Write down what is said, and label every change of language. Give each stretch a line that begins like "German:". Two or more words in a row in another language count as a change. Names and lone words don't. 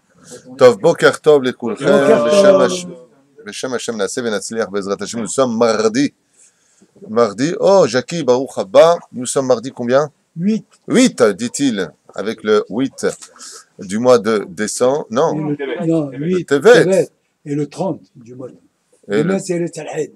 Hebrew: טוב, בוקר טוב, les כולכם, Boker בשם השם נעשה ונצליח בעזרת השם.
French: Nous sommes mardi. Mardi. Oh, Jackie,
Hebrew: ברוך הבא.
French: Nous sommes mardi combien? 8. 8, dit-il, avec le 8 du mois de décembre. Non, Non, 8. Tevet. Et le 30 du mois. Et Demain, le c'est le Talhed.